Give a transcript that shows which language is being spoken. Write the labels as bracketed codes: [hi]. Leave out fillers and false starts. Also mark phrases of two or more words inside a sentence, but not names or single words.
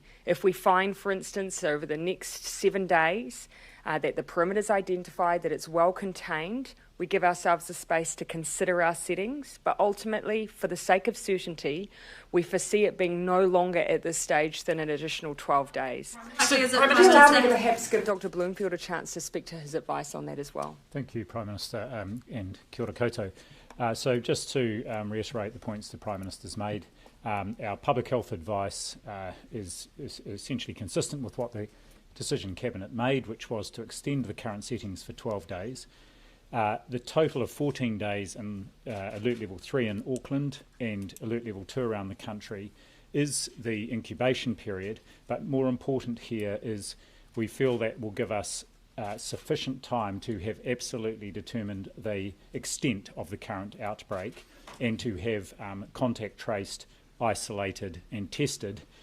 [en] If we find, for instance, over the next 7 days that the perimeter is identified, that it's well contained, we give ourselves the space to consider our settings, but ultimately, for the sake of certainty, we foresee it being no longer at this stage than an additional 12 days. Allow me to perhaps give Dr. Bloomfield a chance to speak to his advice on that as well. Thank you, Prime Minister, and [mi] kia ora koutou. [en] So just to reiterate the points the Prime Minister's made, our public health advice is essentially consistent with what the decision Cabinet made, which was to extend the current settings for 12 days. The total of 14 days in Alert Level 3 in Auckland and Alert Level 2 around the country is the incubation period, but more important here is we feel that will give us sufficient time to have absolutely determined the extent of the current outbreak and to have contact traced, isolated and tested